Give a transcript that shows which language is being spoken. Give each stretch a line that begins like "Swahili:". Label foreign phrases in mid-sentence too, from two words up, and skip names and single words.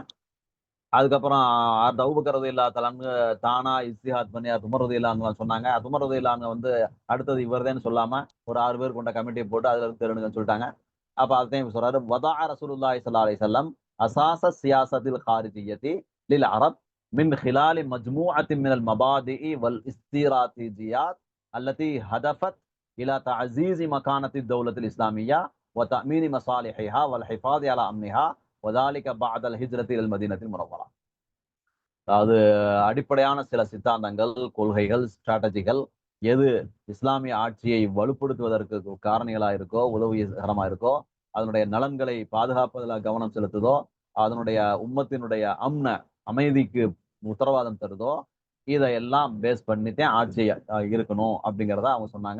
Tamil: அதுக்கப்புறம் அந்த அபூபக்கர்
Arabic: رضي الله تعالى
Tamil: தானா இஸ்திஹாத் பண்ணி உமர்
Arabic: رضي الله عنه
Tamil: சொன்னாங்க. உமர்
Arabic: رضي الله عنه
Tamil: வந்து அடுத்தது இவர்தான் சொல்லாம ஒரு 6 பேர் கொண்ட கமிட்டியை போட்டு அதுல இருந்து தேர்ந்தெடுங்கன்னு சொல்லிட்டாங்க. அப்ப அதையும் சொல்றாரு,
Arabic: وضع رسول الله صلى الله عليه وسلم أساس السياسة الخارجية للعرب من خلال مجموعة من المبادئ والاستراتيجيات التي هدفت إلى تعزيز مكانة الدولة الإسلامية وتأمين مصالحها والحفاظ على أمنها وذلك بعد الهجرة إلى المدينة المنورة.
Tamil: அதாவது அடிப்படையான சில சித்தாந்தங்கள், கொள்கைகள், ஸ்ட்ராட்டஜிகள் எது இஸ்லாமிய ஆட்சியை வலுப்படுத்துவதற்கு காரணிகளா இருக்கோ, உதவிகரமா இருக்கோ, அதனுடைய நலன்களை பாதுகாப்பதில் கவனம் செலுத்துதோ, அதனுடைய உம்மத்தினுடைய அமைதிக்கு உத்தரவாதம் தருதோ, இதையெல்லாம் பேஸ் பண்ணித்தான் ஆட்சி இருக்கணும் அப்படிங்கிறத அவங்க சொன்னாங்க.